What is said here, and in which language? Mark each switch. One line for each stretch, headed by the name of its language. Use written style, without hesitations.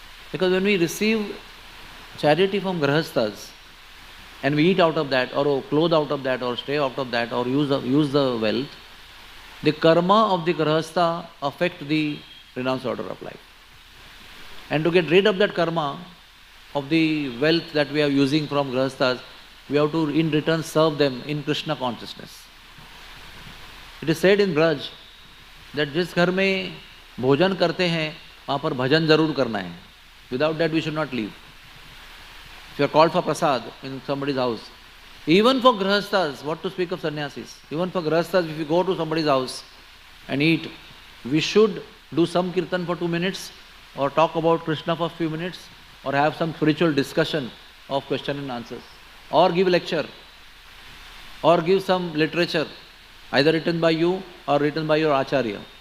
English: Because when we receive charity from grahasthas and we eat out of that, or clothe out of that, or stay out of that, or use the wealth, the karma of the grahastha affect the renounced order of life. And to get rid of that karma of the wealth that we are using from grahasthas, we have to in return serve them in Krishna consciousness. It is said in Braj that
Hindi: जिस घर में भोजन करते हैं वहाँ पर भजन जरूर करना है.
English: Without that we should not leave. If you are called for prasad in somebody's house, even for grahasthas, what to speak of sannyasis, even for grahasthas, if you go to somebody's house and eat, we should do some kirtan for 2 minutes, or talk about Krishna for a few minutes, or have some spiritual discussion of question and answers, or give a lecture, or give some literature, either written by you or written by your acharya.